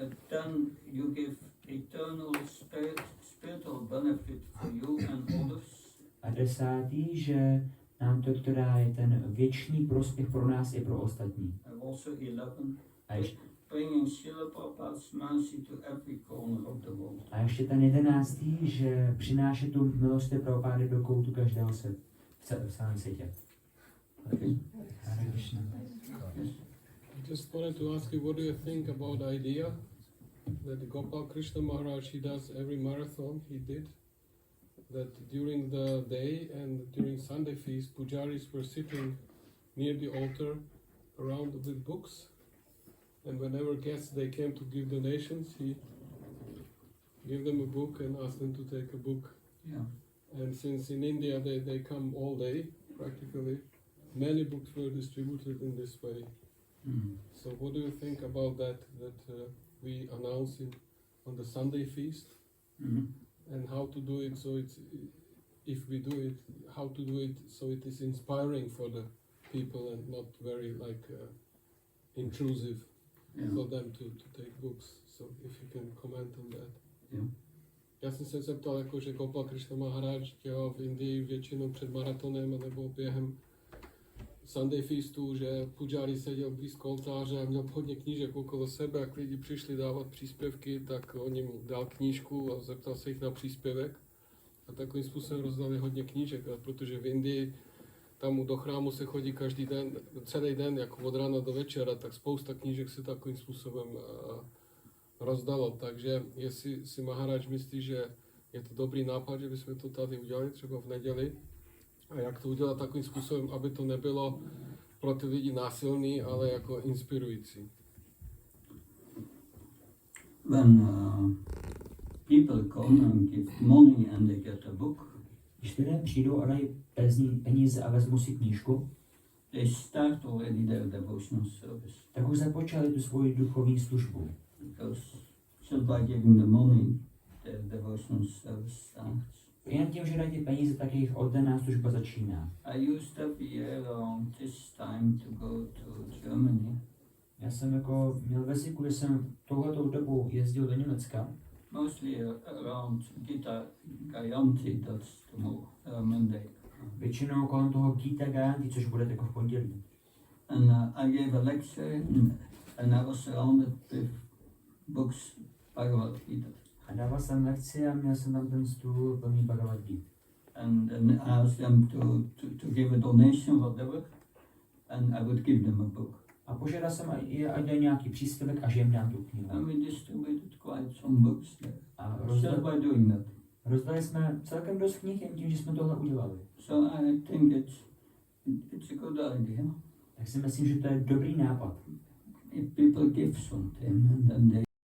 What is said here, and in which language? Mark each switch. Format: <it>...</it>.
<en>10, you give eternal spiritual benefit for you and others.</en> <cs>A 10. že nám to dá ten věčný prospěch pro nás i pro ostatní.</cs> <en>And also 11,</en> <cs>A ještě,</cs> <en>bringing Srila Prabhupada's mercy to every corner of the world.</en> <cs>a ještě ten 11. že přináší tu milost Prabhupády do koutu každého v celém světě.</cs> <en>Okay. Hare Krishna. Just wanted to ask you, what do you think about the idea that Gopal Krishna Maharaj, he does every marathon he did, that during the day and during Sunday feast, pujaris were sitting near the altar around with books, and whenever guests they came to give donations, he gave them a book and asked them to take a book. Yeah. And since in India they come all day, practically, many books were distributed in this way. Mm. So what do you think about that we announce it on the Sunday feast, and how to do it so it's, if we do it, how to do it so it is inspiring for the people and not very intrusive for them to take books. So if you can comment on that. Yeah.</en> <cs>Já jsem se zeptal, jako, že Gopal Krishna Maharaj dělal v Indii většinou před maratonem nebo během Sunday feastu, že pujari seděl blízko oltáře a měl hodně knížek okolo sebe, jak lidi přišli dávat příspěvky, tak on jim dal knížku a zeptal se jich na příspěvek. A takovým způsobem rozdali hodně knížek, protože v Indii tam do chrámu se chodí každý den, celý den, jako od rána do večera, tak spousta knížek se takovým způsobem rozdalo. Takže jestli si Maharaj myslí, že je to dobrý nápad, že bychom to tady udělali, třeba v neděli, a jak to udělat takovým způsobem, aby to nebylo pro ty lidi násilný, ale jako inspirující.</cs> <en>When people come and give money and they get a book,</en> <cs>Když lidé přijdou a dají peníze a vezmu si knížku,</cs> <en>they start already their devotional service.</en> <cs>tak už započali tu svoji duchovní službu.</cs> <en>Because just by giving the money, their devotional service starts.</en> <cs>jen tím, že dají ty peníze, tak jejich oddaná služba začíná.</cs> <en>I used every year around this time to go to Germany.</en> <cs>Já jsem jako měl ve zvyku, že jsem touhletou dobu jezdil do Německa.</cs> <en>Mostly around Gita Gayanti, that's Monday.</en> <cs>Většinou kolem toho Gita Gayanti, což bude jako v pondělí.</cs> <en>And I gave a lecture and I was surrounded with books, Bhagavad Gita.</en> <cs>A dával jsem lekci a měl jsem tam ten stůl plný Bhagavad Gita.</cs> <en>And I asked them to give a donation, whatever, and I would give them a book.</en> <cs>A požádal jsem, ať dají nějaký příspěvek a že jim dám tu knihu.</cs> <en>And we distributed quite some books there.</en> <cs>A</cs> <en>Just by doing that.</en> <cs>rozdali jsme celkem dost knih jen tím, že jsme tohle udělali.</cs> <en>So I think it's a good idea.</en> <cs>Tak si myslím, že to je dobrý nápad.</cs> <en>If people give something and then they</en>